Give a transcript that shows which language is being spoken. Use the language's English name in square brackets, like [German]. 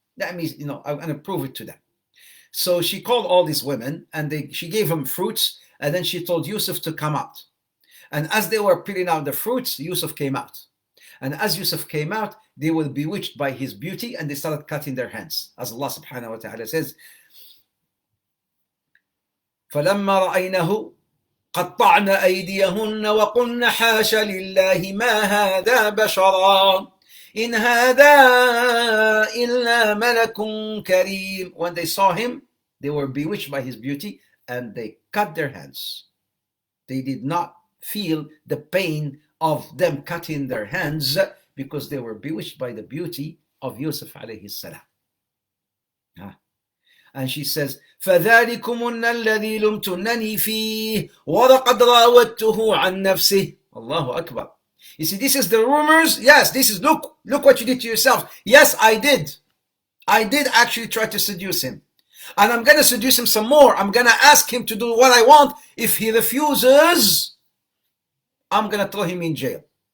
[English] That means, I'm going to prove it to them. So she called all these women and she gave them fruits, and then she told Yusuf to come out. And as they were peeling out the fruits, Yusuf came out. And as Yusuf came out, they were bewitched by his beauty and they started cutting their hands. As Allah subhanahu wa ta'ala says, [Arabic] فَلَمَّا رَأَيْنَهُ قَطَّعْنَ أَيْدِيَهُنَّ وَقُلْنَ حَاشَ لِلَّهِ مَا هَذَا بَشَرًا إِنْ هَذَا إِلَّا مَلَكٌ كَرِيمٌ. [English] When they saw him, they were bewitched by his beauty and they cut their hands. They did not feel the pain of them cutting their hands because they were bewitched by the beauty of Yusuf alayhi salam. And she says, [Arabic] فَذَلِكُمُنَّ الَّذِي لُمْتُنَّنِي فِيهِ وَلَقَدْ رَاوَدتُّهُ عَنْ نَفْسِهِ. Allahu Akbar. [English] You see, this is the rumors. Yes, this is, look what you did to yourself. Yes, I did. I did actually try to seduce him. And I'm going to seduce him some more. I'm going to ask him to do what I want. If he refuses, I'm going to throw him in jail.